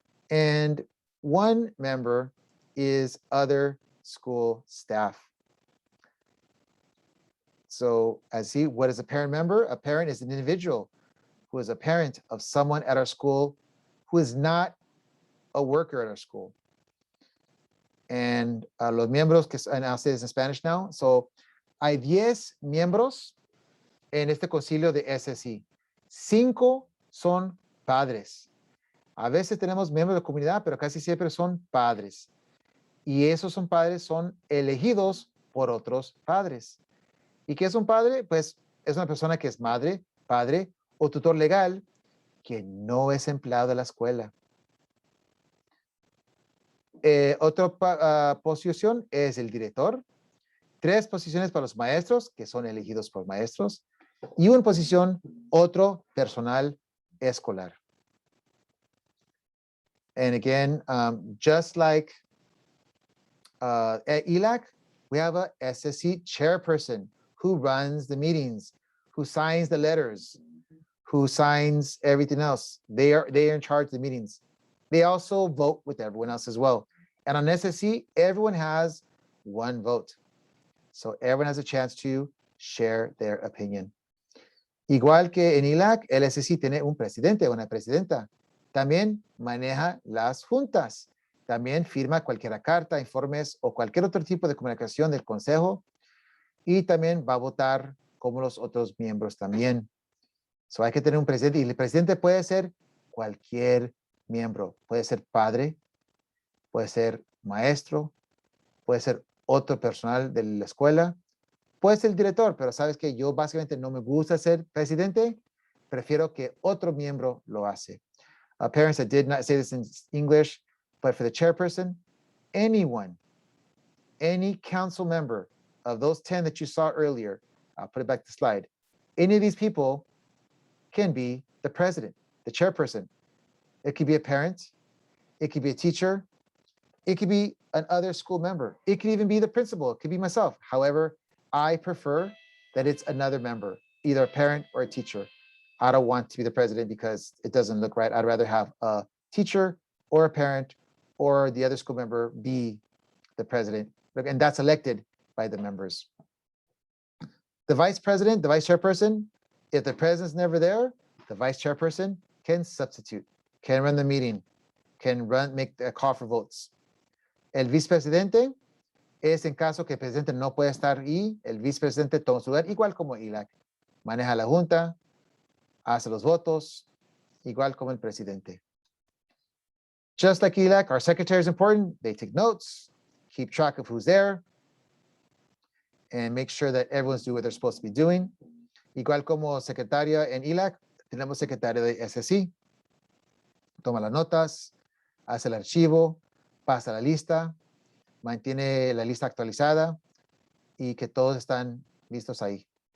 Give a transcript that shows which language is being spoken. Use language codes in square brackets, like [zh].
[en] And 1 member is other school staff. So as see, what is a parent member? A parent is an individual who is a parent of someone at our school who is not a worker at our school. And [es] los miembros, que [en] I'll say this in Spanish now. So [es] hay 10 miembros en este concilio de SSC. 5 son padres. A veces tenemos miembros de comunidad, pero casi siempre son padres. Y esos son padres, son elegidos por otros padres. ¿Y qué es un padre? Pues es una persona que es madre, padre o tutor legal que no es empleado de la escuela. Otra posición es el director. 3 posiciones para los maestros, que son elegidos por maestros. Y una posición, otro personal escolar. [en] And again, just like at ELAC, we have a SSC chairperson who runs the meetings, who signs the letters, who signs everything else. They are in charge of the meetings. They also vote with everyone else as well. And on SSC, everyone has 1 vote. So everyone has a chance to share their opinion. [es] Igual que en ELAC, el SSC tiene un presidente o una presidenta. También maneja las juntas. También firma cualquier carta, informes o cualquier otro tipo de comunicación del consejo. Y también va a votar como los otros miembros también. [en] So [es] hay que tener un presidente. Y el presidente puede ser cualquier miembro. Puede ser padre, puede ser maestro, puede ser otro personal de la escuela, puede ser el director, pero sabes que yo básicamente no me gusta ser presidente, prefiero que otro miembro lo hace. [en] Parents, I did not say this in English, but for the chairperson, anyone, any council member of those 10 that you saw earlier, I'll put it back to the slide, any of these people can be the president, the chairperson. It could be a parent, it could be a teacher, it could be another school member, it could even be the principal, it could be myself. However, I prefer that it's another member, either a parent or a teacher. I don't want to be the president because it doesn't look right. I'd rather have a teacher or a parent or the other school member be the president. And that's elected by the members. The vice president, the vice chairperson, if the president's never there, the vice chairperson can substitute, can run the meeting, can make a call for votes. [es] El vicepresidente es en caso que el presidente no pueda estar ahí, el vicepresidente toma su lugar, igual como ELAC. Maneja la junta, hace los votos, igual como el presidente. [en] Just like ELAC, our secretary is important. They take notes, keep track of who's there, and make sure that everyone's doing what they're supposed to be doing. [es] Igual como secretaria en ELAC, tenemos secretaria de SSC. Toma las notas, hace el archivo, pasa la lista, mantiene la lista actualizada y que todos están listos ahí.